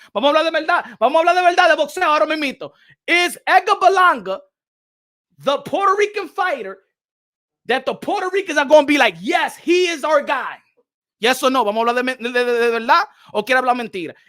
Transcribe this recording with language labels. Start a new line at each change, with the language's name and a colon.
Spanish: Vamos a hablar de verdad de boxeo ahora mismo.
English: Is Edgar Berlanga the Puerto Rican fighter that the Puerto Ricans are going to be like, yes, he is our guy? Yes or no?
Spanish: Vamos a hablar de verdad o quiere hablar mentira?